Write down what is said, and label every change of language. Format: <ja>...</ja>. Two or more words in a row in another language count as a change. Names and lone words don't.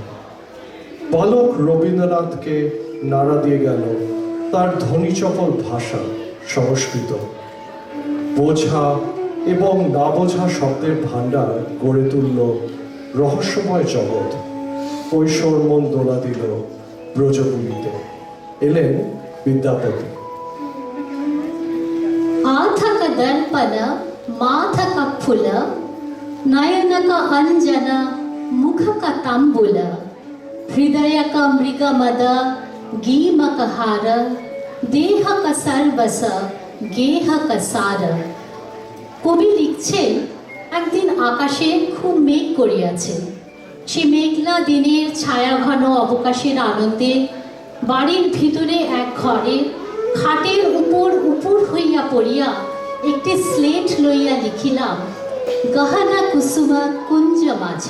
<bn>বালক রবীন্দ্রনাথকে নাড়া দিয়ে গেল তার ধ্বনিচপল ভাষা সংস্কৃত। বোঝা এবং না বোঝা শব্দের ভাণ্ডার গড়ে তুলল রহস্যময় জগৎ। কৈশোর মন দোলা দিল ব্রজভূমিতে। এলেন বিদ্যাপতি।</bn> <mai>आथक दर्पण माथक फुल नयनक अंजन मुखक ताम्बुल हृदयक मृगमद गीमक हार देहक सर्बस गेहक सार।</mai> <bn>কবি লিখছেন, একদিন আকাশে খুব মেঘ করিয়াছে। সে মেঘলা দিনের ছায়াঘন অবকাশের আনন্দে বাড়ির ভিতরে এক ঘরে খাটের উপর উপর হইয়া পড়িয়া একটি স্লেট লইয়া লিখিলাম, গহনা কুসুমা কুঞ্জ মাঝে।</bn>